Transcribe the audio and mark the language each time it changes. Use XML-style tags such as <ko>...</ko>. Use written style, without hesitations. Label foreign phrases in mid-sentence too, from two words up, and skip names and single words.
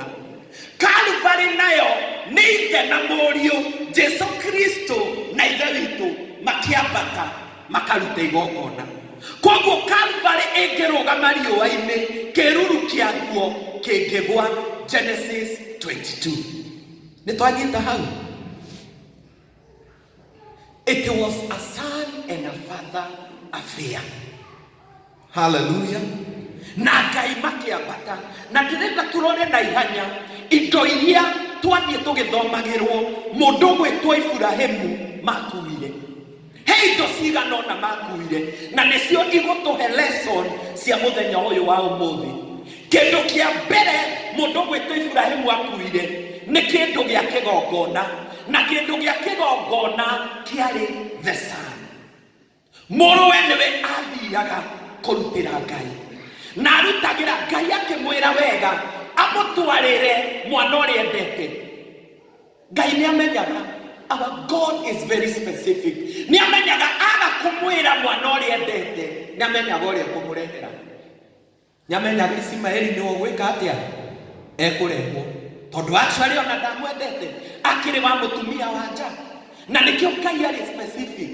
<ki>Calvary nayo nĩ ithe na mũriũ Jesu Kristo na ithe witũ makĩambata makaruta igongona. Kwoguo Calvary ĩngĩrũgama riũa-inĩ, kĩruru kĩaguo kĩngĩgwa. Genesis 22. Nĩ twagĩte hau.</ki> <en>It was a son and a father affair.</en> <ki>Hallelujah. Na Ngai makĩambata. Na ndĩrenda tũrore na ihanya indo iria twathiĩ tũgĩthomagĩrwo mũndũ gwĩtwo Iburahĩmu makuire. He indo cigana ũna makuire, na nĩcio igũtũhe lesson cia mũthenya ũyũ wa ũmũthĩ. Kĩndũ kĩa mbere mũndũ gwĩtwo Iburahĩmu akuire nĩ kĩndũ gĩa kĩgongona, na kĩndũ gĩa kĩgongona kĩarĩ</ki> <en>the son.</en> <ki>Mũrũwe nĩwe athiaga kũrutĩra Ngai, na arutagĩra Ngai akĩmwĩra wega amũtwarĩre mwana ũrĩa endete. Ngai nĩ amenyaga.</ki> <en>Our God is very specific.</en> <ki>Nĩ amenyaga aga kũmwĩra mwana ũrĩa endete, nĩ amenyaga ũrĩa kũmũrehera. Nĩ amenyaga Ismaeli nĩ ũgwĩka atĩa ekũrehwo, Tondu actually ona ndamwendete akiri wa mutumia wa nja. Na nikio Ngai ari specific.</ki>